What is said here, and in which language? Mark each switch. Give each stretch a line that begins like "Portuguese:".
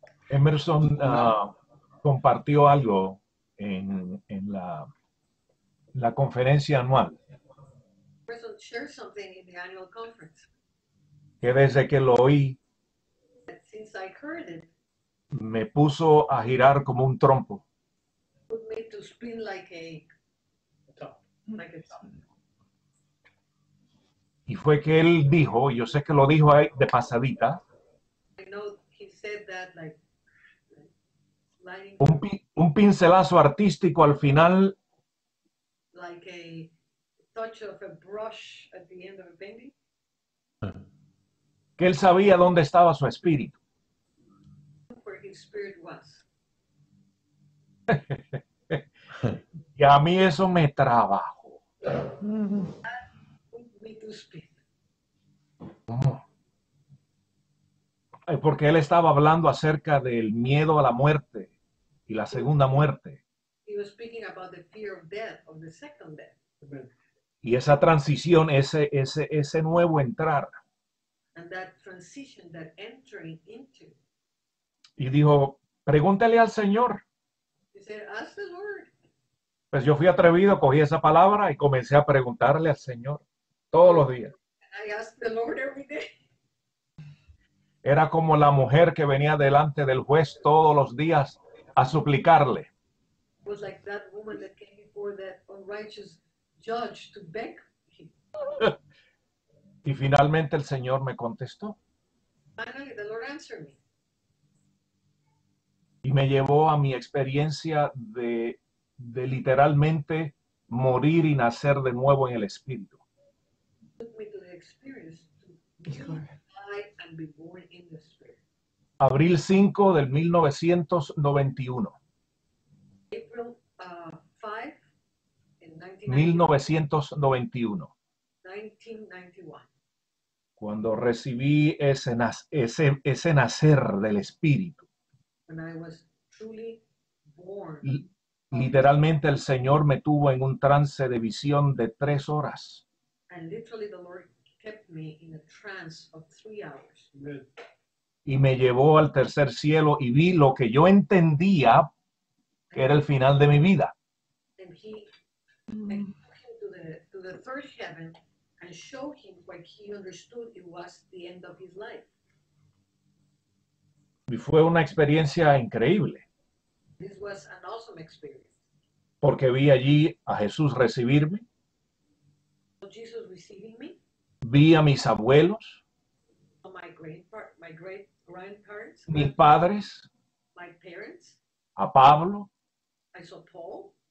Spanish: Emerson compartió algo en la conferencia anual,
English: Person share something in the annual conference.
Spanish: que desde que lo oí
English: That since I heard it,
Spanish: me puso a girar como un trompo.
English: put me to spin like a top.
Spanish: Y fue que él dijo, yo sé que lo dijo ahí de pasadita,
English: I know he said that like sliding
Spanish: un pincelazo artístico al final
English: like a touch of a brush at the end of a painting.
Spanish: que él sabía dónde estaba su espíritu.
English: Where his spirit was.
Spanish: Y a mí eso me trabajó.
English: Put me to spin.
Spanish: Porque él estaba hablando acerca del miedo a la muerte y la segunda muerte.
English: He was speaking about the fear of death, of the second death. Amen.
Spanish: Y esa transición, ese nuevo entrar.
English: And that transition, that entering into.
Spanish: Y dijo, pregúntale al Señor.
English: He said, ask the Lord.
Spanish: Pues yo fui atrevido, cogí esa palabra y comencé a preguntarle al Señor todos los días.
English: And I ask the Lord every day.
Spanish: Era como la mujer que venía delante del juez todos los días a suplicarle.
English: It was like that woman that came before that unrighteous judge to beg him.
Spanish: Y finalmente el Señor me contestó
English: Finally, the Lord answered me.
Spanish: y me llevó a mi experiencia de literalmente morir y nacer de nuevo en el Espíritu.
English: Took me to the experience to die and be born in the Spirit.
Spanish: Abril 5 del 1991.
English: April 5 in 1991. 1991.
Spanish: Cuando recibí ese nacer del Espíritu.
English: When I was truly born.
Spanish: Literalmente el Señor me tuvo en un trance de visión de 3 horas.
English: And literally the Lord kept me in a trance of 3 hours. Amen.
Spanish: Y me llevó al tercer cielo y vi lo que yo entendía que era el final de mi vida.
English: And he took him to the third heaven and showed him what he understood it was the end of his life.
Spanish: Y fue una experiencia increíble,
English: This was an awesome experience.
Spanish: porque vi allí a Jesús recibirme,
English: So Jesus receiving me,
Spanish: vi a mis abuelos,
English: my great grandparents,
Spanish: mis padres,
English: my parents.
Spanish: a Pablo,
English: I saw Paul,